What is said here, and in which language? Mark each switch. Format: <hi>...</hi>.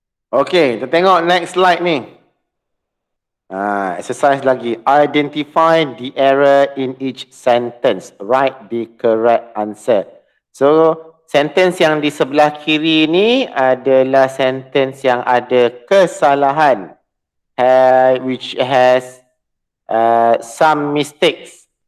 <ms>Okay, kita tengok next slide ni. Exercise lagi.</ms> <en>Identify the error in each sentence. Write the correct answer.</en> <ms>So, sentence yang di sebelah kiri ni adalah sentence yang ada kesalahan.</ms> <en>Which has some mistakes.</en>